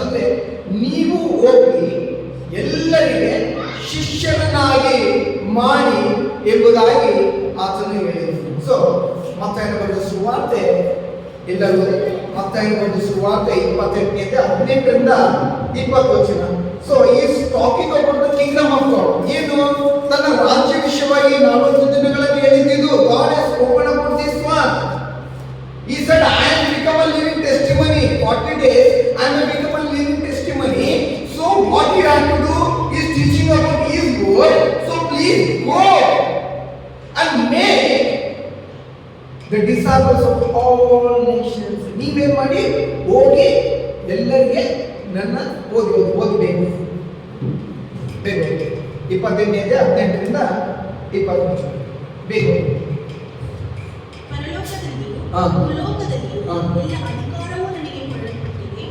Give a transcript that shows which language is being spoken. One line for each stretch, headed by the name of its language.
Kannada: ಅಂದ್ರೆ ನೀವು ಹೋಗಿ ಎಲ್ಲರಿಗೆ ಶಿಷ್ಯರನ್ನಾಗಿ ಮಾಡಿ ಎಂಬುದಾಗಿ ಆತನು ಹೇಳಿದರು. ಸೊ ಮತ್ತಾಯನ ಬರೆದ ಸುವಾರ್ತೆ, ಎಲ್ಲರೂ ಮತ್ತಾಯನ ಬರೆದ ಸುವಾರ್ತೆ 28ನೇ ಅಧ್ಯಾಯ 18ರಿಂದ 20 ವಚನ.
English: So is talking about the kingdom of God.
Kannada: ಏನು? ತನ್ನ ರಾಜ್ಯ ವಿಷಯವಾಗಿ 40 ದಿನಗಳಲ್ಲಿ ಹೇಳಿದ್ದು.
English: God has spoken about this one. He said, I am become a living testimony. 40 days I am become a living testimony. So what you have to do is teaching about his word. So please go and make the disciples of all nations.
Kannada: ನೀವೇನ್ ಮಾಡಿ, ಹೋಗಿ ಎಲ್ಲರಿಗೆ ನನ್ನ ಓದಬೇಕು. 28ನೇ ಅಧ್ಯಾಯ 18ರಿಂದ 20 ಬೇಗ ಪರಲೋಕದಲ್ಲಿಯೂ ಹಾ. ಭೂಲೋಕದಲ್ಲಿಯೂ ಹಾ. ಎಲ್ಲ ಅಧಿಕಾರವೂ ನನಗೆ ಕೊಡಲ್ಪಟ್ಟಿದೆ.